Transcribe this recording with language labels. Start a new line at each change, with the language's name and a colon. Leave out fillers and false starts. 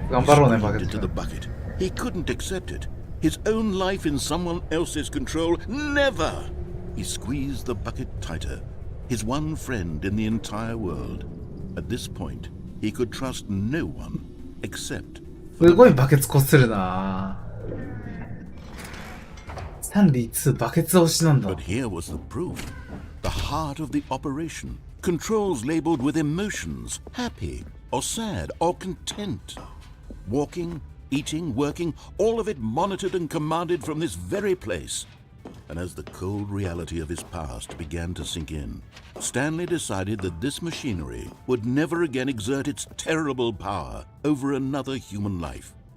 English: He screamed into the bucket. He couldn't accept it. His own life in someone else's control? Never! He squeezed the bucket tighter. His one friend in the entire world. At this point, he could trust no one except for
Japanese: すごいバケツこするな。スタンリー2バケツ推しなんだ。
English: But here was the proof. The heart of the operation. Controls labeled with emotions. Happy or sad or content. Walking, eating, working, all of it monitored and commanded from this very place. And as the cold reality of his past began to sink in, Stanley decided that this machinery would never again exert its terrible power over another human life.